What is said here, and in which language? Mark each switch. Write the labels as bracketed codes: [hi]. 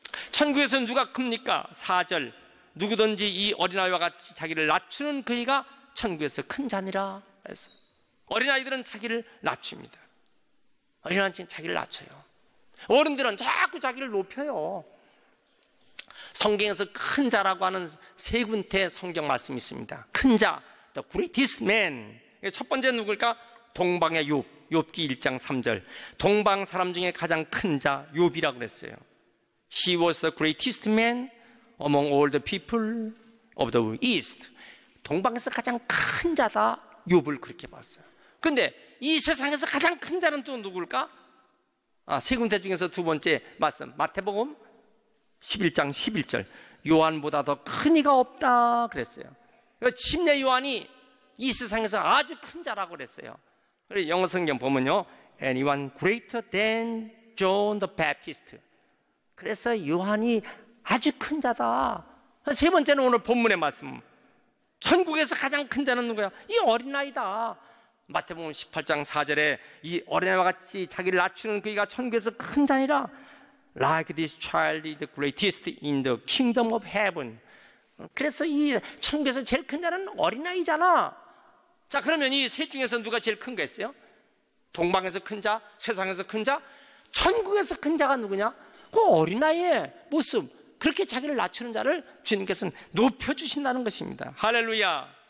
[ko] 천국에서 누가 큽니까? 4절, 누구든지 이 어린아이와 같이 자기를 낮추는 그이가 천국에서 큰 자니라. 어린아이들은 자기를 낮춥니다. 어린아이는 자기를 낮춰요. 어른들은 자꾸 자기를 높여요. 성경에서 큰 자라고 하는 세 군데 성경 말씀이 있습니다. 큰 자, [en] the greatest man. [ko] 첫 번째 누굴까? 동방의 욥, 욥기 1장 3절. 동방 사람 중에 가장 큰 자 욥이라고 그랬어요. [en] He was the greatest man among all the people of the east. [ko] 동방에서 가장 큰 자다, 욥을 그렇게 봤어요. 그런데 이 세상에서 가장 큰 자는 또 누굴까? 세 군데 중에서 두 번째 말씀, 마태복음 11장 11절. 요한보다 더 큰 이가 없다 그랬어요. 침례 요한이 이 세상에서 아주 큰 자라고 그랬어요. 그래서 영어 성경 보면요, [en] anyone greater than John the Baptist. [ko] 그래서 요한이 아주 큰 자다. 세 번째는 오늘 본문의 말씀, 천국에서 가장 큰 자는 누구야? 이 어린아이다. 마태복음 18장 4절에 이 어린아이와 같이 자기를 낮추는 그이가 천국에서 큰 자니라. [en] Like this child is the greatest in the kingdom of heaven. [ko] 그래서 이 천국에서 제일 큰 자는 어린아이잖아. 자, 그러면 이 셋 중에서 누가 제일 큰 거였어요? 동방에서 큰 자, 세상에서 큰 자, 천국에서 큰 자가 누구냐? 그 어린아이의 모습, 그렇게 자기를 낮추는 자를 주님께서는 높여주신다는 것입니다. 할렐루야.